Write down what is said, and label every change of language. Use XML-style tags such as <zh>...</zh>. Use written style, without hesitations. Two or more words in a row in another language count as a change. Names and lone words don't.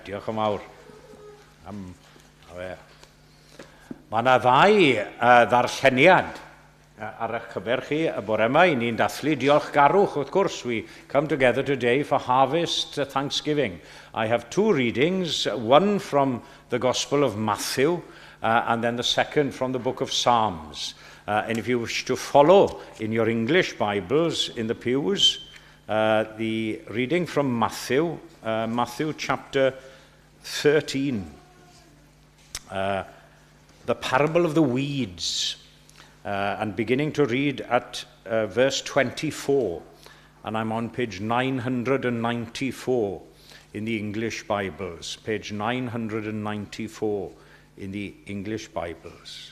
<cy>Diolch yn fawr. Mae yna ddau ddarlleniad ar eich cyfer chi y bore yma I ni'n dathlu diolchgarwch wrth gwrs.</cy> <en>We come together today for harvest thanksgiving. I have two readings, one from the Gospel of Matthew and then the second from the book of Psalms. And if you wish to follow in your English Bibles in the pews, the reading from Matthew, Matthew chapter 13, the parable of the weeds, and beginning to read at verse 24, and I'm on page 994 in the English Bibles, page 994 in the English Bibles.</en>